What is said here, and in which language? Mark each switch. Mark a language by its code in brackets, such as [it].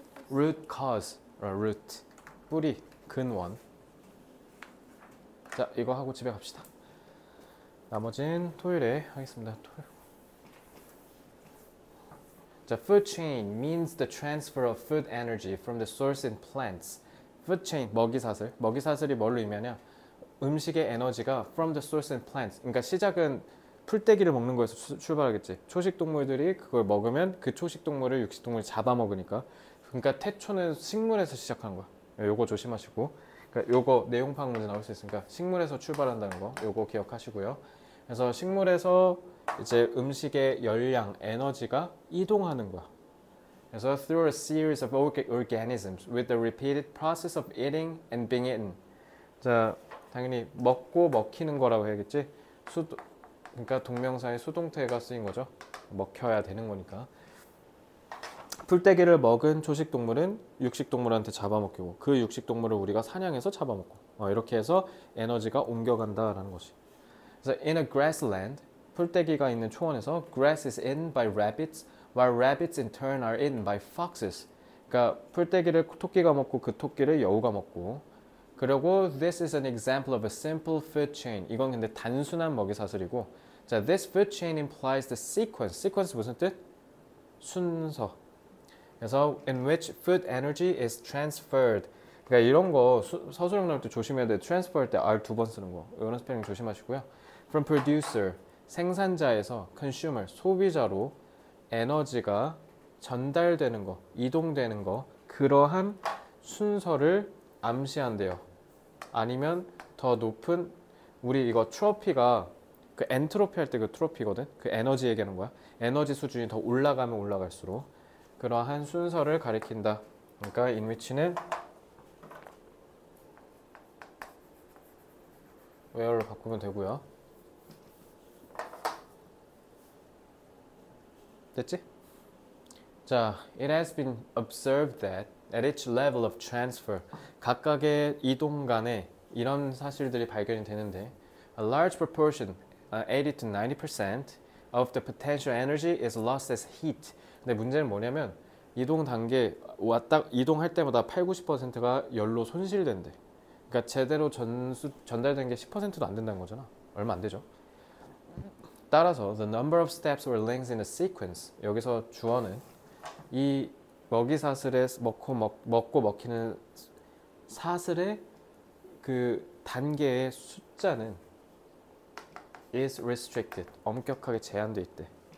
[en] root cause, root, [ko] 뿌리, 근원. 자, 이거 하고 집에 갑시다. 나머진 토요일에 하겠습니다. [en] 자, food chain means the transfer of food energy from the source in plants. food chain, 먹이사슬. [ko] 먹이사슬이 뭘로 의미하냐? 음식의 에너지가 [en] from the source in plants. [ko] 그러니까 시작은 풀떼기를 먹는 거에서 출발하겠지. 초식동물들이 그걸 먹으면 그 초식동물을 육식동물이 잡아먹으니까. 그러니까 태초는 식물에서 시작하는 거야. 요거 조심하시고. 그러니까 요거 내용파악 문제 나올 수 있으니까 식물에서 출발한다는 거 요거 기억하시고요. 그래서 식물에서 이제 음식의 열량, 에너지가 이동하는 거야. [en] 그래서 through a series of organisms with the repeated process of eating and being eaten. [ko] 자, 당연히 먹고 먹히는 거라고 해야겠지. 그러니까 동명사의 수동태가 쓰인 거죠. 먹혀야 되는 거니까. 풀떼기를 먹은 초식동물은 육식동물한테 잡아먹히고 그 육식동물을 우리가 사냥해서 잡아먹고 이렇게 해서 에너지가 옮겨간다라는 것이. [en] 그래서 in a grassland, [ko] 풀떼기가 있는 초원에서 [en] grass is eaten by rabbits, while rabbits in turn are eaten by foxes. [ko] 그러니까 풀떼기를 토끼가 먹고 그 토끼를 여우가 먹고. 그리고 [en] this is an example of a simple food chain. [ko] 이건 근데 단순한 먹이사슬이고. [en] 자, this food chain implies the sequence. sequence [ko] 무슨 뜻? 순서. [en] 그래서 in which food energy is transferred. [ko] 그러니까 이런 거 서술형 나올 때 조심해야 돼. transfer 할 때 R 2번 쓰는 거. 이런 스펠링 조심하시고요. [en] from producer, [ko] 생산자에서 consumer, 소비자로 에너지가 전달되는 거, 이동되는 거, 그러한 순서를 암시한대요. 아니면 더 높은, 우리 이거 트로피가 그 엔트로피 할 때 그 트로피거든. 그 에너지 얘기하는 거야. 에너지 수준이 더 올라가면 올라갈수록 그러한 순서를 가리킨다. 그러니까 [en] in which [ko] 는 where로 바꾸면 되고요. 됐지? [en] 자, it has been observed that at each level of transfer, [ko] 각각의 이동 간에 이런 사실들이 발견이 되는데 [en] a large proportion, 80 to 90% of the potential energy is lost as heat. [ko] 근데 문제는 뭐냐면 이동 단계 왔다 이동할 때마다 80~90%가 열로 손실된대. 그러니까 제대로 전달된 게 10%도 안 된다는 거잖아. 얼마 안 되죠. 따라서 [en] the number of steps or links in a sequence, [ko] 여기서 주어는 이 먹이 사슬에 먹고 먹히는 사슬의 그 단계의 숫자는 [en] is restricted, [ko] 엄격하게 제한돼 있대.